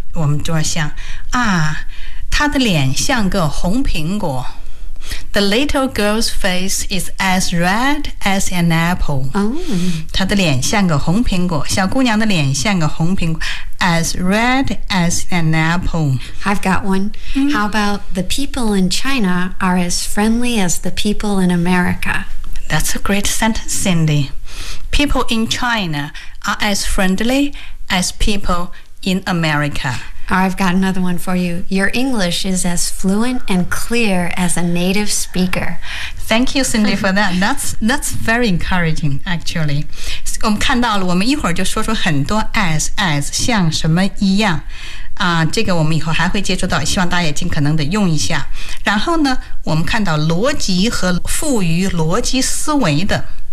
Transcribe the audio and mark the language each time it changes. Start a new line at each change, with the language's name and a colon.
Chinese: 我们就要想啊，他的脸像个红苹果。
English: The little girl's face is as red as an apple.
Chinese: 她的脸像个红苹果，小姑娘的脸像个红苹果。
English: As red as an apple. I've got one. Mm-hmm. How about the people in China are as friendly as the people in America? That's a great sentence, Cindy. People in China are as friendly as people in America. I've got another one for you. Your English is as fluent and clear as a native speaker. Thank you, Cindy, for that. That's very encouraging, actually.
Chinese: 我们看到了，我们一会儿就说出很多 as 像什么一样啊，这个我们以后还会接触到，希望大家也尽可能的用一下。然后呢，我们看到逻辑和赋予逻辑思维的